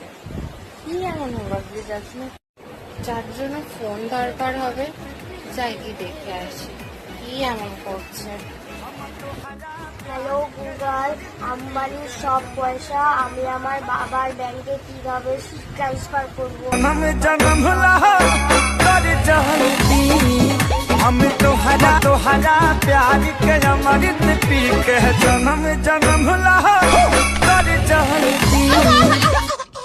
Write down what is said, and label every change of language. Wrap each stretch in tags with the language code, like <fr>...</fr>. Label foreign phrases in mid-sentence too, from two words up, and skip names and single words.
<bn>কি এমন ভাবলি যাচ্ছি না, যার জন্য ফোন দরকার হবে? যাই কি দেখে আসি কি এমন করছে। হ্যালো গুগল, আম্বানির সব পয়সা আমি আমার বাবার ব্যাংকে কিভাবে ট্রান্সফার করব?</bn> <bho>जन्म कर जहती हम तोहरा प्यार के अमृत पी के जन्म कर जहती</bho>